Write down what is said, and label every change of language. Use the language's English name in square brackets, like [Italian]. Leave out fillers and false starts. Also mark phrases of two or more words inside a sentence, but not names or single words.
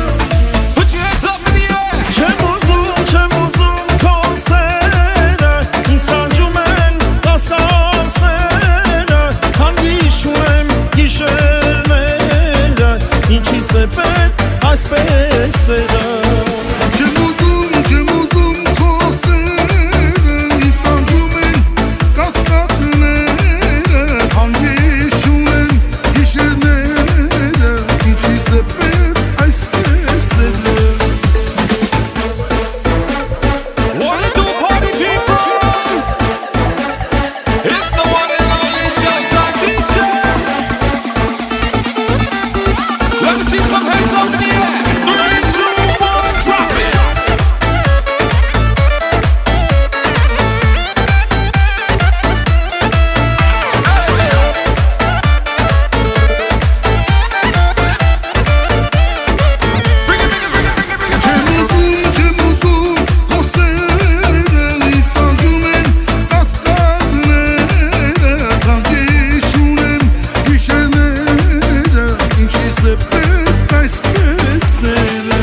[Armenian] Ինչի՞ս է պետք այսպես սերը։ Չեմ ուզում քո սերը, ինձ տանջում են կասկածները, հանգիստ չունեմ գիշերները, ինչի՞ս է պետք այսպես սերը։ [English] See some hands up in the air. 3, 2, 1, drop it. [Armenian] Չեմ ուզում քո սերը, ինձ տանջում են կասկածները, հանգիստ չունեմ գիշերները, ինչի՞ս է պետք այսպես սերը։